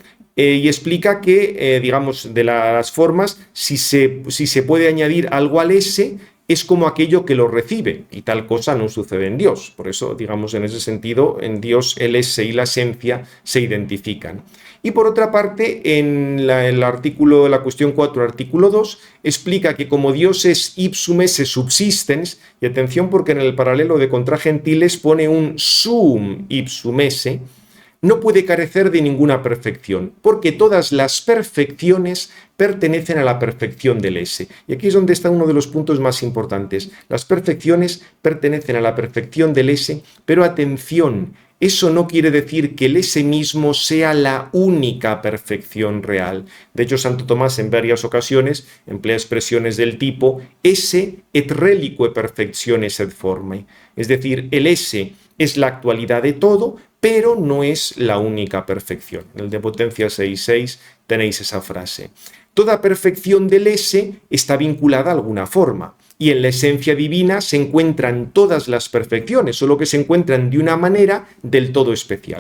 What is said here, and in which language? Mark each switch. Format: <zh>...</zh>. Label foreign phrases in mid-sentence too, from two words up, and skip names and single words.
<es>Y explica que, digamos, de las formas, si se puede añadir algo al ese, es como aquello que lo recibe, y tal cosa no sucede en Dios. Por eso, digamos, en ese sentido, en Dios el ese y la esencia se identifican. Y por otra parte, en la cuestión 4, artículo 2, explica que como Dios es</es> <la>ipsum esse subsistens,</la> <es>y atención porque en el paralelo de contra gentiles pone un</es> <la>sum ipsum esse,</la> <es>no puede carecer de ninguna perfección, porque todas las perfecciones pertenecen a la perfección del esse. Y aquí es donde está uno de los puntos más importantes. Las perfecciones pertenecen a la perfección del esse, pero atención, eso no quiere decir que el esse mismo sea la única perfección real. De hecho, Santo Tomás en varias ocasiones emplea expresiones del tipo</es> <la>esse et relique perfectiones et formae.</la> <es>Es decir, el esse es la actualidad de todo, pero no es la única perfección. En el de Potencia 6.6 tenéis esa frase. Toda perfección del esse está vinculada a alguna forma, y en la esencia divina se encuentran todas las perfecciones, solo que se encuentran de una manera del todo especial.</es>